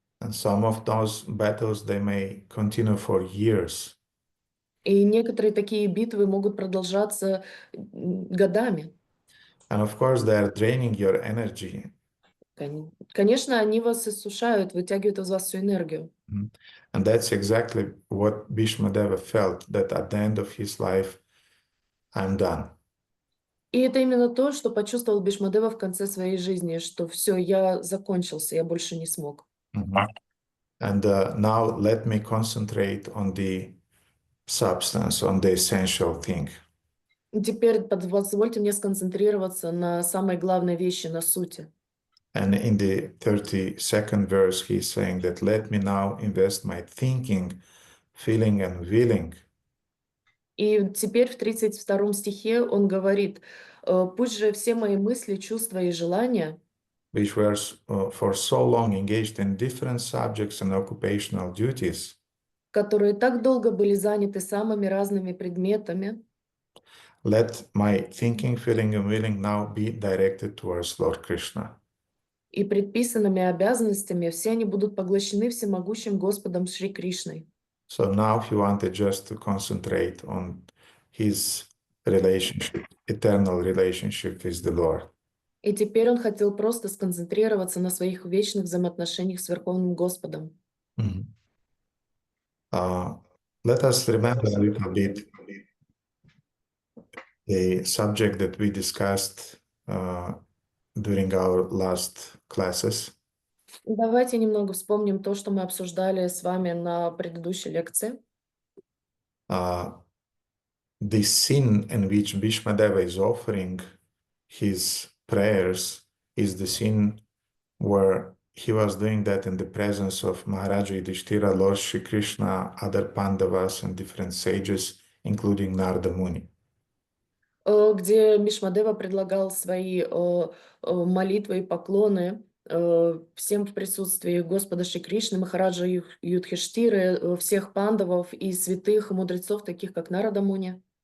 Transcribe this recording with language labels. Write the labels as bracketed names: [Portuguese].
[English] And some of those battles, they may continue for years. [Russian] И некоторые такие битвы могут продолжаться годами. [English] And of course, they are draining your energy. [Russian] Конечно, они вас иссушают, вытягивают из вас всю энергию. [English] And that's exactly what Bhīṣmadeva felt, that at the end of his life, I'm done. [Russian] И это именно то, что почувствовал Бишмадева в конце своей жизни, что все, я закончился, я больше не смог. [English] And now let me concentrate on the substance, on the essential thing. [Russian] Теперь позвольте мне сконцентрироваться на самой главной вещи, на сути. [English] And in the 32nd verse, he's saying that let me now invest my thinking, feeling and willing. [Russian] И теперь в 32 стихе он говорит, пусть же все мои мысли, чувства и желания, [English] which were for so long engaged in different subjects and occupational duties, [Russian] которые так долго были заняты самыми разными предметами, [English] let my thinking, feeling, and willing now be directed towards Lord Krishna. [Russian] и предписанными обязанностями, все они будут поглощены всемогущим Господом Шри Кришной. [English] So now he wanted just to concentrate on his relationship, eternal relationship with the Lord. [Russian] И теперь он хотел просто сконцентрироваться на своих вечных взаимоотношениях с Верховным Господом. [English] Let us remember a little bit the subject that we discussed during our last classes. [Russian] Давайте немного вспомним то, что мы обсуждали с вами на предыдущей лекции. [English] The scene in which Bhīṣmadeva is offering his prayers is the scene where he was doing that in the presence of Maharaja Yudhishthira, Lord Shri Krishna, other Pandavas, and different sages, including Narada Muni. [Russian] Где Бишмадева предлагал свои молитвы и поклоны всем в присутствии Господа Шри Кришны, Махараджа Юдхиштиры, всех пандавов и святых мудрецов, таких как Нарада Муни.